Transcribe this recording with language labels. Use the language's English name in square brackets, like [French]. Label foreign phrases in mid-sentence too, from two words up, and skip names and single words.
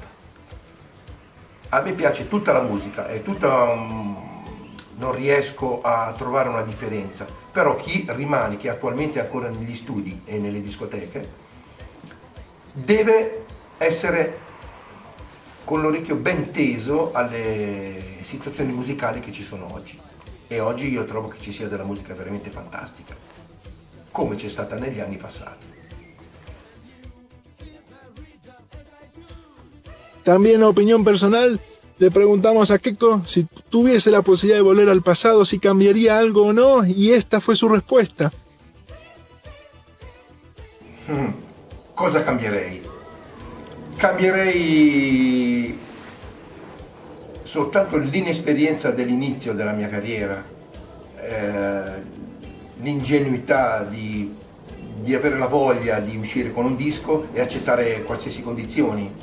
[Italian] A me piace tutta la musica, è tutta, non riesco a trovare una differenza, però chi rimane, che attualmente è ancora negli studi e nelle discoteche, deve essere con l'orecchio ben teso alle situazioni musicali che ci sono oggi. E oggi io trovo che ci sia della musica veramente fantastica, come c'è stata negli anni passati. [Spanish] También opinión personal, le preguntamos a Keiko si tuviese la posibilidad de volver al pasado, si cambiaría algo o no, y esta fue su respuesta. [Italian] Cosa cambierei? Cambierei soltanto l'inesperienza dell'inizio della mia carriera, l'ingenuità di avere la voglia di uscire con un disco e accettare qualsiasi condizioni.